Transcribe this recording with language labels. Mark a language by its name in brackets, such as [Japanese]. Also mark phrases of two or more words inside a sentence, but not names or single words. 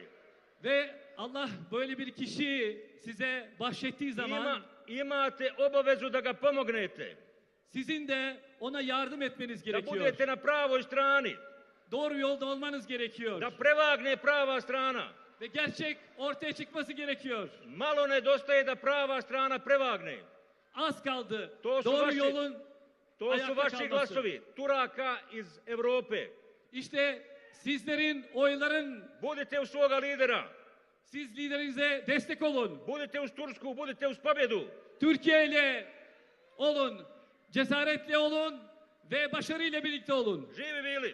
[Turkish] Ve Allah böyle bir kişiyi size bahşettiği zaman [Bosnian] imate obavezu da ga pomognete, [Turkish] sizin de ona yardım etmeniz [Bosnian] da [Turkish] gerekiyor. [Bosnian] budete na pravoj strani, [Turkish] Doğru yolda olmanız gerekiyor. [Bosnian] da prevagne prava strana. [Turkish] Ve gerçek ortaya çıkması gerekiyor. [Bosnian] Malo nedostaje da prava strana prevagne. [Turkish] Az kaldı. [Bosnian] To su [Turkish] Doğru [Bosnian] vaši- [Turkish] yolun [Bosnian] To su [Turkish] ayakta [Bosnian] vaši [Turkish] kalması. [Bosnian] glasovi, Turaka iz Evrope. [Turkish] İşte sizlerin oyların, [Bosnian] Budite uz svoga lidera, [Turkish] siz liderinize destek olun. [Bosnian] budite uz Tursku, budite uz pobjedu. [Turkish] Türkiye ile olun, cesaretle olun ve başarıyla birlikte olun. [Bosnian] Živi bili!